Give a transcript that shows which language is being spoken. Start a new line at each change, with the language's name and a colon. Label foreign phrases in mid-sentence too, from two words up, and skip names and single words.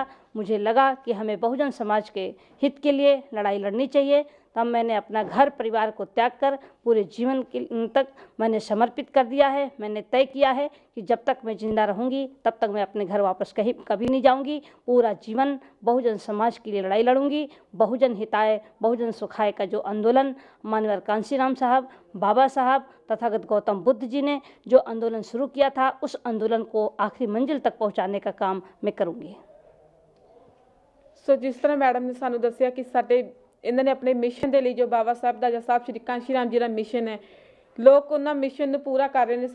Hindi: मुझे लगा कि हमें बहुजन समाज के हित के लिए लड़ाई लड़नी चाहिए। तब मैंने अपना घर परिवार को त्याग कर पूरे जीवन के तक मैंने समर्पित कर दिया है। मैंने तय किया है कि जब तक मैं जिंदा रहूंगी तब तक मैं अपने घर वापस कभी नहीं जाऊंगी। पूरा जीवन बहुजन समाज के लिए लड़ाई लड़ूंगी।
Sanskrit: बहुजन हिताय बहुजन सुखाय
Hindi: का जो आंदोलन मान्यवर कांशीराम साहब, बाबा साहब, तथागत गौतम बुद्ध जी ने जो आंदोलन शुरू किया था, उस आंदोलन को आखिरी मंजिल तक पहुंचाने का काम मैं करूंगी। सो जिस तरह मैडम ने
Punjabi: ਸਾਨੂੰ ਦੱਸਿਆ ਕਿ ਸਾਡੇ
Hindi: इन्हों ने अपने मिशन के लिए जो बाबा साहब का साहब श्री कांशीराम जी का मिशन है, लोग उन्होंने मिशन को पूरा कर रहे हैं।